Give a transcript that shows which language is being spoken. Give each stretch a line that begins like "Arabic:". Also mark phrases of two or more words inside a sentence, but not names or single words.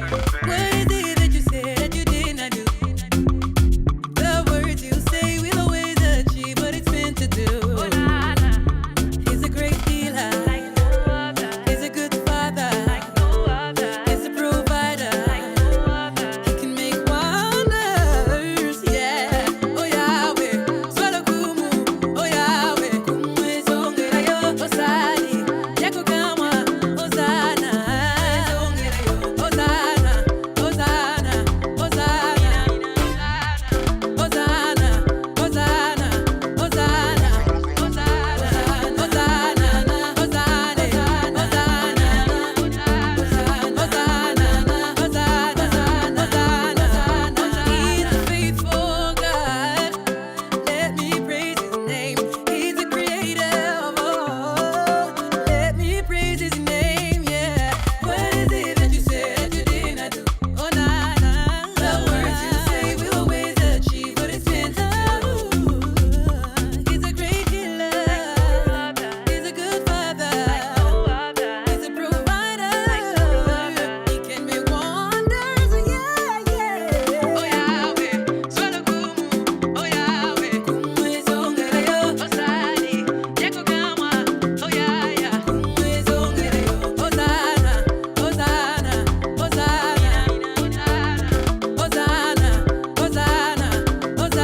English: What is it that you said you did not do? The words you say will always achieve what it's meant to do. He's a great healer. He's a good father. He's a provider. He can make wonders, yeah.
Lingala: Oh Yahweh, swallow kumu. Oh Yahweh, kumu ezongera yo. Osani, yako kama Hosanna. Ezongera yo. Hosanna, Hosanna, Hosanna. Hosanna, Hosanna, Hosanna. Hosanna, Hosanna,
English: He's a faithful God. Let me praise his name. He's the creator of all. Let me praise his name, yeah. What is it that you said you did not do? Oh, nah, nah. The words you say will always achieve what it's meant to do. He's a great healer. He's a good father. He's a provider. He can make wonders, yeah, yeah.
Lingala: Oh Yahweh, swallow kumu. Oh Yahweh, kumu ezongera yo. Osani, yako kama.
English: Oh yeah, yeah.
Lingala: Kumu ezongera yo. Hosanna, Hosanna, Hosanna. Hosanna, Hosanna, Hosanna. Hosanna,